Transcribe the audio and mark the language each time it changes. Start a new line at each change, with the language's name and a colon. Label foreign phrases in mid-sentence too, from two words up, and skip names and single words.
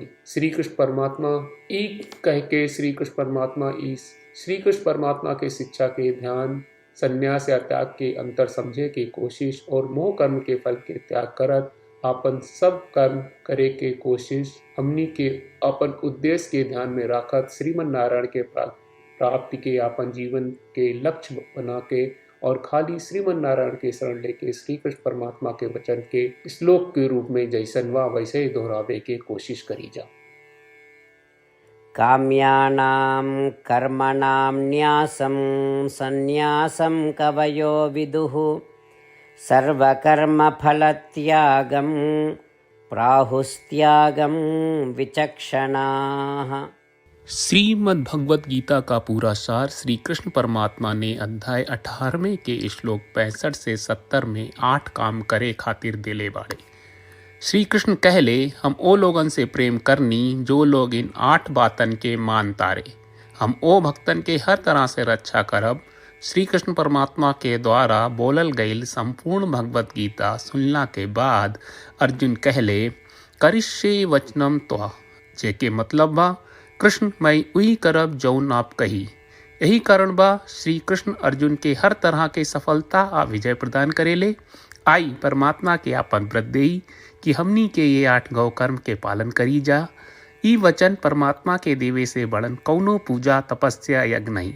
Bhojpuri: श्री कृष्ण परमात्मा ई कह के श्री कृष्ण परमात्मा के शिक्षा के ध्यान संन्यास या त्याग के अंतर समझे की कोशिश और मोह कर्म के फल के त्याग करत आपन सब कर्म करे के कोशिश हमनी के अपन उद्देश्य के ध्यान में राखत श्रीमन नारायण के प्राप्ति के आपन जीवन के लक्ष्य बना के और खाली श्रीमन नारायण के शरण लेके श्री कृष्ण परमात्मा के वचन के श्लोक के रूप में जैसन वा वैसे ही दोहरावे के कोशिश करी जा।
Sanskrit: काम्यानां कर्मणां न्यासं संन्यासं कवयो विदुः सर्वकर्मफलत्यागं प्राहुस्त्यागं विचक्षणाः।
Bhojpuri: श्रीमद् भगवत गीता का पूरा सार श्री कृष्ण परमात्मा ने अध्याय 18वें के श्लोक 65 से 70 में 8 काम करे खातिर दिले बाड़े। श्री कृष्ण कहले, हम ओ लोगन से प्रेम करनी जो लोग इन 8 बातन के मान तारे। हम ओ भक्तन के हर तरह से रक्षा करब। श्री कृष्ण परमात्मा के द्वारा बोलल गईल संपूर्ण भगवत गीता सुनला के बाद अर्जुन कहले,
Sanskrit: करिष्ये वचनम त्वा,
Bhojpuri: जेके मतलब बा, कृष्ण मैं उही करब जौन आप कही। यही कारण बा श्री कृष्ण अर्जुन के हर तरह के सफलता आ विजय प्रदान करेले। आई परमात्मा के आपन व्रत देई कि हमनी के ये 8 गौ कर्म के पालन करी जा। ई वचन परमात्मा के देवे से बड़न कौनो पूजा तपस्या यज्ञ नहीं।